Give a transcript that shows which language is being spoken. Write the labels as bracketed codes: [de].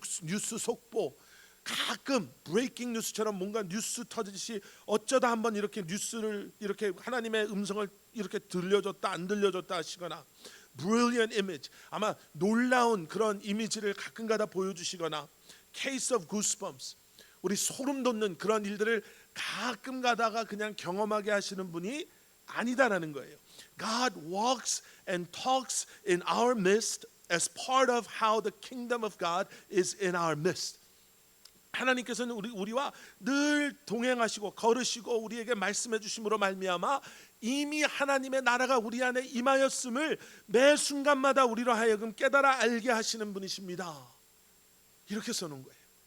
[ko] 뉴스 속보, 가끔 브레이킹 뉴스처럼 뭔가 뉴스 터지듯이 어쩌다 한번 이렇게 뉴스를 이렇게 하나님의 음성을 이렇게 들려줬다 안 들려줬다 하시거나, [en] brilliant image, [ko] 아마 놀라운 그런 이미지를 가끔가다 보여주시거나, [en] case of goosebumps, [ko] 우리 소름 돋는 그런 일들을 가끔 가다가 그냥 경험하게 하시는 분이 아니다라는 거예요. [en] God walks and talks in our midst as part of how the kingdom of God is in our midst. [ko] 하나님께서는 우리와 늘 동행하시고 걸으시고 우리에게 말씀해 주심으로 말미암아 이미 하나님의 나라가 우리 안에 임하였음을 매 순간마다 우리로 하여금 깨달아 알게 하시는 분이십니다. 이렇게 써놓은 거예요.